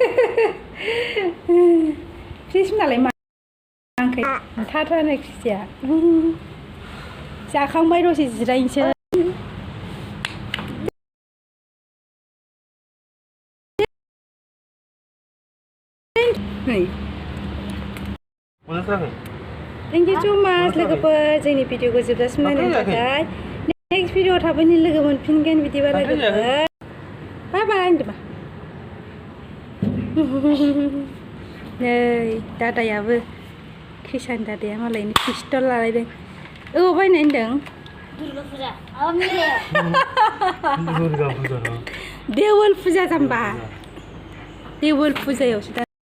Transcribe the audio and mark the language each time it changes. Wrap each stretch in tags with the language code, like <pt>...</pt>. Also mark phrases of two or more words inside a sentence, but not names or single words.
<brx>फिसनालाय मा आंखै थाथारनाय क्रिसिया जाखांबाय दसे जिरायनोसै</brx> <en>Thank you so much</en> <brx>लोगोफोर जोंनि भिडिअखौ जोबजासिम नायनायनि थाखाय</brx> <en>next video</en> <brx>थाबैनो लोगो मोनफिनगोन बिदिबा लोगोफोर</brx> <en>bye bye</en> <brx>होनदोंबा नै दादायाबो क्रिसानि दादाया मालायनि पिस्टल लालायदों अबाव बायनाय होनदों देवोल फुजा जाम्बा देवोल फुजायावसो</brx>